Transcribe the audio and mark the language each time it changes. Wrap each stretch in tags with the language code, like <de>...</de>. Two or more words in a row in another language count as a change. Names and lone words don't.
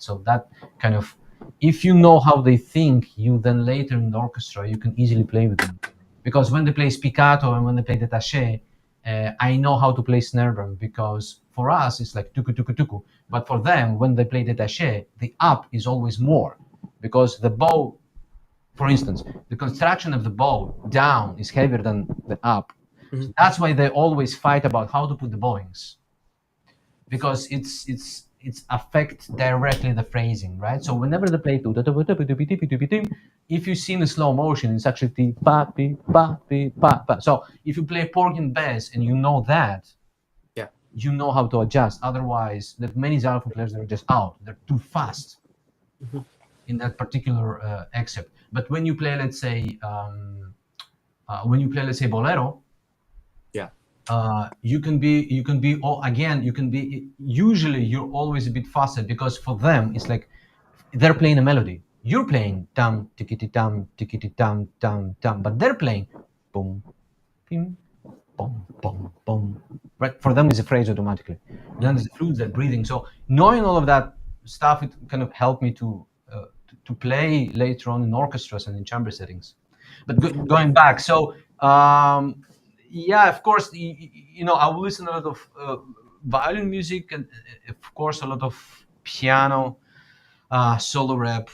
<en>So that kind of, if you know how they think, you then later in the orchestra you can easily play with them, because when they play spiccato and when they play détaché, I know how to play snare drum, because for us it's like tuku tuku tuku, but for them when they play détaché, the up is always more, because the bow, for instance, the construction of the bow down is heavier than the up. So that's why they always fight about how to put the bowings, because it's affect directly the phrasing, right? So whenever they play, if you see in slow motion, it's actually ti pa pi pa pi pa pa. So if you play pork and bass and you know that, Yeah. you know how to adjust. Otherwise, that many xylophone players, they're just out. They're too fast in that particular excerpt. But when you play, let's say, bolero, you can be usually you're always a bit faster, because for them it's like they're playing a melody, you're playing tam tikiti tam tam tam, but they're playing boom pim boom boom boom, right? For them it's a phrase automatically, then there's the flutes, they're breathing. So knowing all of that stuff, it kind of helped me to play later on in orchestras and in chamber settings. But going back, so yeah, of course, I will listen a lot of violin music, and of course a lot of piano, solo rap.</en>